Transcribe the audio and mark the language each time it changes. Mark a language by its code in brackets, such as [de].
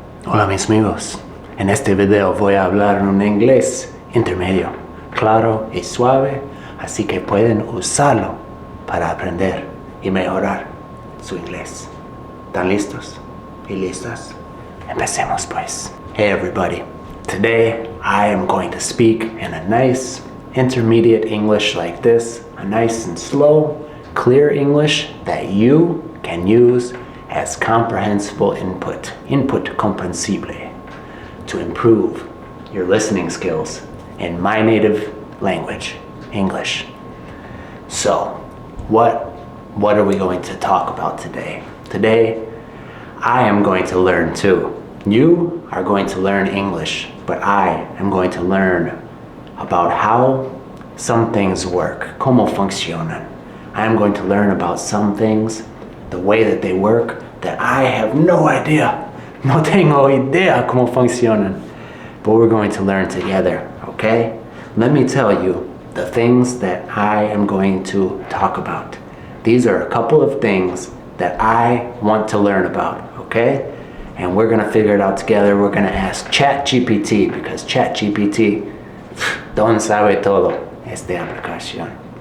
[es] Hola mis amigos, en este video voy a hablar un inglés intermedio, claro y suave, así que pueden usarlo para aprender y mejorar su inglés. ¿Están listos y listas? Empecemos pues. [en] Hey everybody, today I am going to speak in a nice intermediate English like this, a nice and slow, clear English that you can use as comprehensible input [es] comprensible, [en] to improve your listening skills in my native language, English. So, what are we going to talk about today? Today, I am going to learn too. You are going to learn English, but I am going to learn about how some things work, [es] cómo funcionan. [en] I am going to learn about some things, the way that they work, that I have no idea. [es] No tengo idea cómo funcionan. [en] But we're going to learn together, okay? Let me tell you the things that I am going to talk about. These are a couple of things that I want to learn about, okay? And we're gonna figure it out together. We're gonna ask ChatGPT, because ChatGPT [es] don sabe todo esta aplicación.